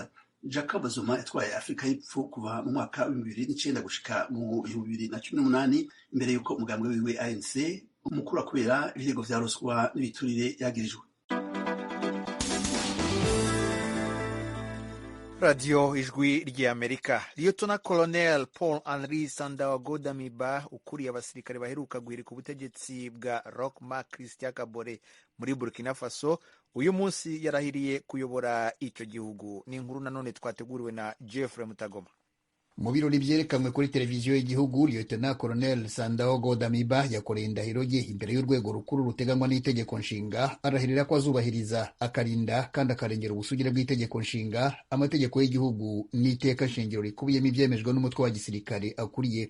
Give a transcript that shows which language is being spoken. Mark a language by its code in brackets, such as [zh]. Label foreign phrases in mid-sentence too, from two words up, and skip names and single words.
[rn] Jacob Zuma yatwaye Afurika y'Epfo kuva mu mwaka wa 2009 gushika mu 2018 imbere y'uko umugambwe wiwe ANC umukura kubera ibirego vya ruswa n'ibiturire yagirijwe. Radio Ijwi ry'Amerika. [en] Lieutenant Colonel [rw] Paul Henri Sandaogo Damiba ukuriye abasirikare baheruka guhirika ubutegetsi bwa Roch Marc Christian Kabore muri Burkina Faso uyu munsi yarahiriye kuyobora icyo gihugu. Ni inkuru nanone twateguriwe na Jeffrey Mutagoma. Mu birori byerekanwe kuri televiziyo y'igihugu, [en] Lieutenant Colonel [rw] Sandaogo Damiba yakoreye indahiro ye imbere y'urwego rukuru ruteganywa n'itegeko nshinga, arahirira ko azubahiriza, akarinda kandi akarengera ubusugire bw'itegeko nshinga, amategeko y'igihugu n'iteka nshingiro rikubiyemo ibyemejwe n'umutwe wa gisirikare akuriye.